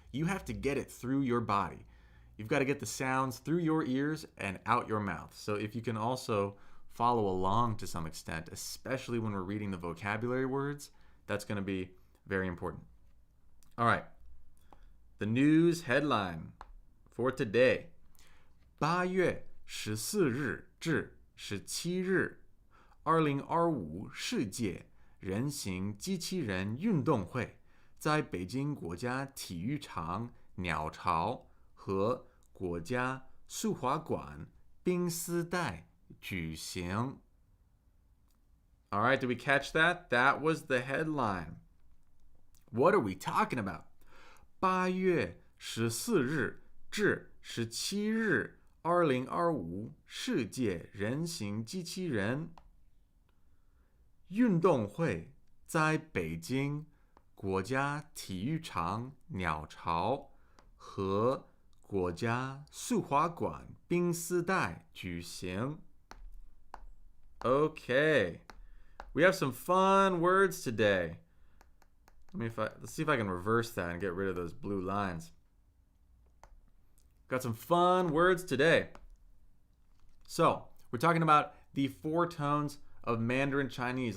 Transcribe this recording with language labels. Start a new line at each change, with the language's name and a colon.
English: You have to get it through your body. You've got to get the sounds through your ears and out your mouth. So if you can also follow along to some extent, especially when we're reading the vocabulary words, that's going to be Very important. All right. The news headline for today.
Chinese: 8月14日至17日 ,2025 世界人形机器人运动会在北京国家体育场鸟巢和国家速滑馆冰丝带举行。
English: All right, did we catch that? That was the headline. What are we talking about?
Chinese: 8月14日至17日2025世界人形机器人运动会在北京国家体育场鸟巢和国家速滑馆冰丝带举行。
English: Okay, we have some fun words today. Let's see if I can reverse that and get rid of those blue lines. Got some fun words today. So, we're talking about the 4 tones of Mandarin Chinese.